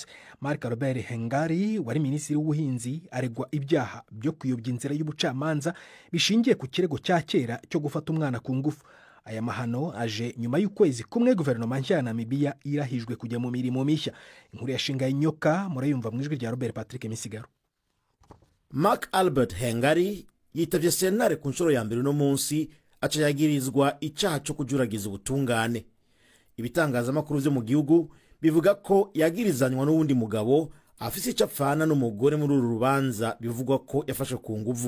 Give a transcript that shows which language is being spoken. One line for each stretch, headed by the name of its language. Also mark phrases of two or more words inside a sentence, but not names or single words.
Kinyarwanda: Mark Robert Hengari wari minisitiri w'ubuhinzi aregwa ibyaha byo kuyobya inzira y'ubucamanza bishingiye ku kirego cya kera cyo gufata umwana ku ngufu. Aya mahano aje nyuma y'ukwezi kumwe guverinoma nshya ya Namibia irahijwe kujya mu mirimo mishya. Inkuru ya Shinga Inyoka murayumva mu ijwi rya Robert Patrick Misigaro.
Rundi: Mark Albert Hengari yitavye sentare ku nshuro ya mbere no munsi aca yagirizwa icaha cyo kujuragiza ubutungane. Ibitangazamakuru vyo mu gihugu bivuga ko yagirizanywa n'uwundi mugabo afise icyo apfana n'umugore muri uru rubanza, bivugwa ko yafashe ku nguvu.